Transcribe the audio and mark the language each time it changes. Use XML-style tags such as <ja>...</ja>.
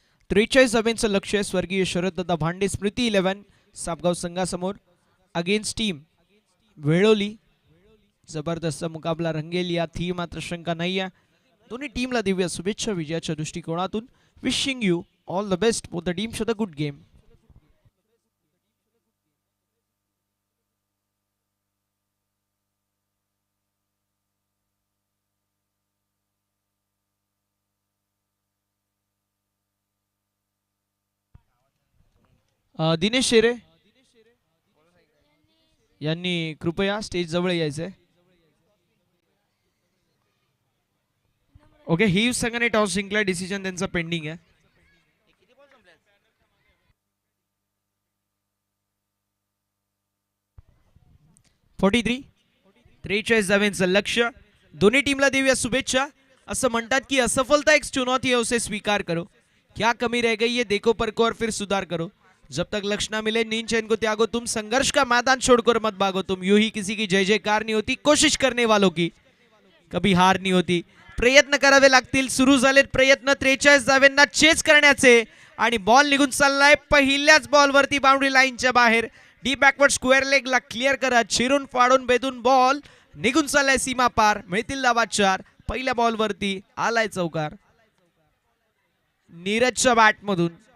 <mr>43 धावांचं लक्ष आहे स्वर्गीय शरददादा भांडे स्मृती 11 सापगाव संघासमोर. Against team वेळोली. जबरदस्त मुकाबला रंगेल यातही मात्र शंका नाही आहे. दोन्ही टीमला देऊया शुभेच्छा विजयाच्या दृष्टिकोनातून.</mr> <en>Wishing you all the best for the teams for the good game.</en> <mr>Dinesh शेरे यांनी कृपया स्टेज जवळ यायचंय. ओके, ही संघाने टॉस जिंकला. डिसिजन त्यांचा पेंडिंग आहे. (43) 43 धावांचं लक्ष. दोन्ही टीमला देऊया शुभेच्छा. असं म्हणतात की</mr> <hi>असफलता एक चुनौती है उसे स्वीकार करो. क्या कमी रह गई है देखो परखो और फिर सुधार करो. जब तक लक्ष्य ना मिले नींद चैन को त्यागो. तुम संघर्ष का मैदान छोड़कर मत भागो. तुम यूं ही किसी की जय जयकार नहीं होती. कोशिश करने वालों की कभी हार नहीं होती.</hi> <mr>प्रयत्न करावे लागतील. सुरू झालेत प्रयत्न 43 धावांना चेस करण्याचे आणि बॉल निघून चाललाय पहिल्याच बॉलवरती बाउंड्री लाईनच्या बाहेर. डी बॅकवर्ड स्क्वेअर लेगला क्लिअर करत चिरून फाडून बेदून बॉल निघून चाललाय सीमा पार. मिळतील धावा 4. पहिल्या बॉलवरती आलाय चौकार नीरजच्या बॅटमधून.</mr>